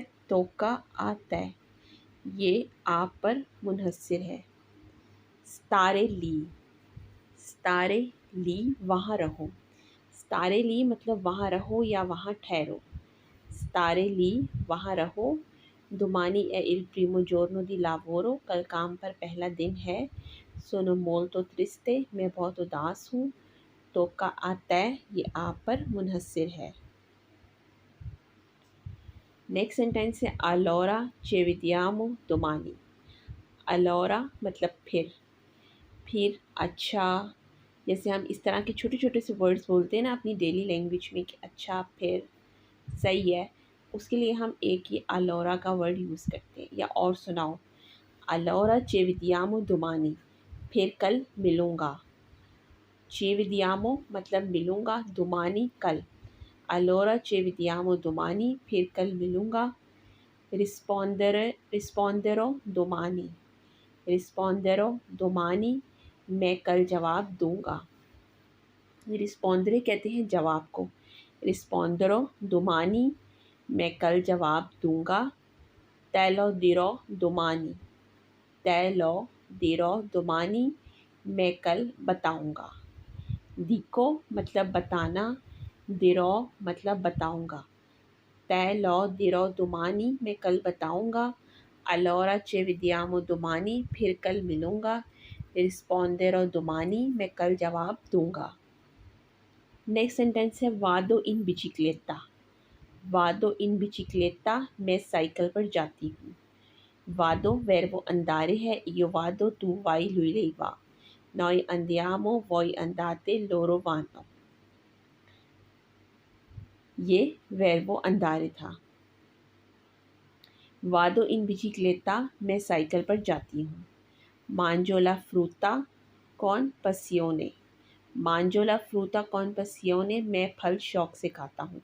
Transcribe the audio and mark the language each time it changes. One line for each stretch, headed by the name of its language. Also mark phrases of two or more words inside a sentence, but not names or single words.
Italian: tocca a te,
Hindi: ये आप पर मुनहसिर है।
Italian: stare lì, stare lì
Hindi: वहाँ रहो।
Italian: stare lì
Hindi: मतलब वहाँ रहो या वहाँ ठहरो।
Italian: stare lì
Hindi: वहाँ रहो।
Italian: domani è il primo giorno di lavoro,
Hindi: कल काम पर पहला दिन है।
Italian: sono molto triste,
Hindi: मैं बहुत उदास हूँ।
Italian: tocca a te,
Hindi: ये आप पर मुनहसिर है।
English: next sentence
Italian: है allora ci vediamo domani।
Hindi: allora मतलब फिर अच्छा, जैसे हम इस तरह के छोटे छोटे से वर्ड्स बोलते हैं ना अपनी
English: daily language
Hindi: में कि अच्छा, फिर, सही है, उसके लिए हम एक ही allora का वर्ड यूज़ करते हैं। या और सुनाओ,
Italian: allora ci vediamo domani,
Hindi: फिर कल मिलूँगा।
Italian: ci vediamo
Hindi: मतलब मिलूँगा,
Italian: domani कल, allora ci vediamo domani
Hindi: फिर कल मिलूँगा।
Italian: risponderò domani, risponderò domani
Hindi: मैं कल जवाब दूँगा। रिस्पोंदरे कहते हैं जवाब को।
Italian: risponderò domani,
Hindi: मैं कल जवाब दूँगा।
Italian: te lo dirò domani, te lo dirò domani,
Hindi: मैं कल बताऊँगा। dico मतलब बताना, dirò मतलब बताऊँगा।
Italian: te lo dirò domani,
Hindi: मैं कल बताऊँगा।
Italian: allora ci vediamo domani,
Hindi: फिर कल मिलूँगा।
Italian: risponderò domani,
Hindi: मैं कल जवाब दूँगा।
English: next sentence
Italian: है vado in bicicletta. vado in bicicletta,
Hindi: मैं साइकिल पर जाती हूँ।
Italian: vado verbo andare है, io vado tu vai lui lei va, noi andiamo voi andate loro vanno।
Hindi: ये
Italian: verbo andare
Hindi: था।
Italian: vado in bicicletta,
Hindi: मैं साइकिल पर जाती हूँ।
Italian: mangio la frutta con passione, mangio la frutta con passione,
Hindi: मैं फल शौक से खाता हूँ।